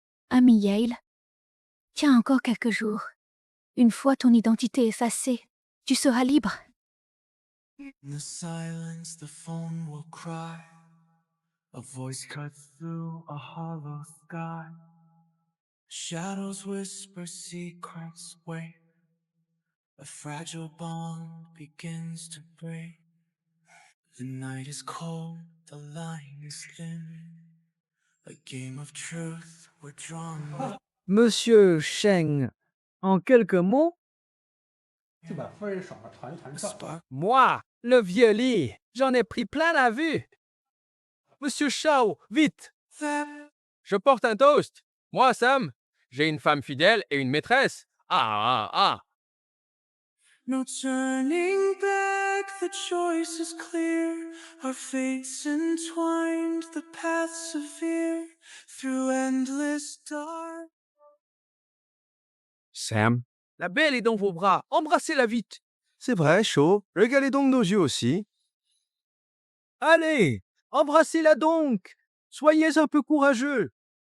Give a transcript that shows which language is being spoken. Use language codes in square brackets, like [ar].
[fr] Ami Yale, tiens encore quelques jours. Une fois ton identité effacée, tu seras libre. [en] In the silence, the phone will cry. A voice cuts through a hollow sky. Shadows whisper secrets, wait. A fragile bond begins to break. The night is cold, the line is thin. A game of truth, we're drawn. [fr] Monsieur Cheng, en quelques mots, [en] Spark. [fr] Moi, le vieux lit, j'en ai pris plein la vue. Monsieur Shaw, vite. Je porte un toast. Moi, Sam, j'ai une femme fidèle et une maîtresse. Ah, ah, ah. [en] No turning back, the choice is clear. Our fates entwined, the path severe. Through endless dark. Sam. [fr] La belle est dans vos bras, embrassez-la vite. C'est vrai, Shaw. Régalez donc nos yeux aussi. Allez, embrassez-la donc. Soyez un peu courageux.